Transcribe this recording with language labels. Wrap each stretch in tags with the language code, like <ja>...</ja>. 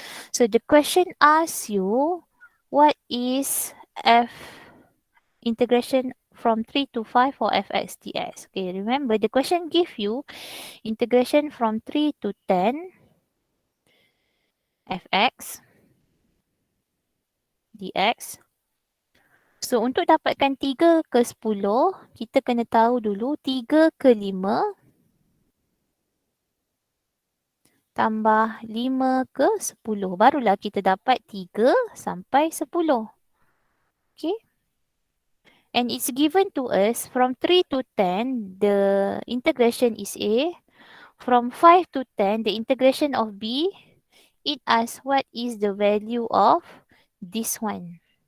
<en>So the question asks you what is f integration from 3 to 5 for fx dx. Okay, remember the question give you integration from 3 to 10 fx dx.</en> <ms>So untuk dapatkan 3 ke 10, kita kena tahu dulu 3 ke 5 tambah 5 ke 10. Barulah kita dapat 3 sampai 10. Okay.</ms> <en>And it's given to us from 3 to 10, the integration is A. From 5 to 10, the integration of B. It asks what is the value of this one.</en>